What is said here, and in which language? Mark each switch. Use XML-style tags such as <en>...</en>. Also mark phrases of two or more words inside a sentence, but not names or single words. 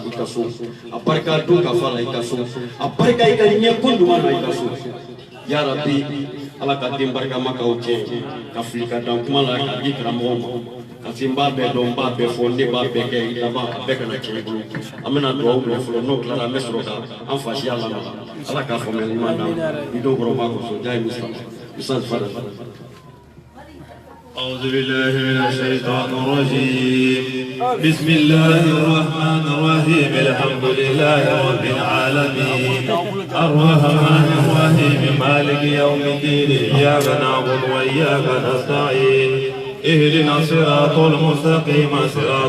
<bm>i ka so a barika don ka fa la i ka so a barika i ka ɲɛ ko ɲuman na i ka so</bm> <ar>يا رب</ar> <bm>ala ka den barikama k'aw tiɲɛ ka fili ka dan kuma la k'a di karamɔgɔw ma ka se n b'a bɛɛ dɔn n b'a bɛɛ fɔ ne b'a bɛɛ kɛ laban a bɛɛ kana tiɲɛ i bolo an bɛna dugawu minɛ fɔlɔ n'o tilara an bɛ sɔrɔ ka an fasiya lamaga ala k'a faamuyali ɲuman d'an ma i dɔw kɔrɔ b'a kɔsɔn jaa ye Ustaz Fadal.</bm> <ar>أعوذ بالله من الشيطان الرجيم بسم الله الرحمن الرحيم الحمد لله رب العالمين الرحمن الرحيم مالك يوم الدين إياك نعبد وإياك نستعين اهدنا الصراط المستقيم صراط</ar>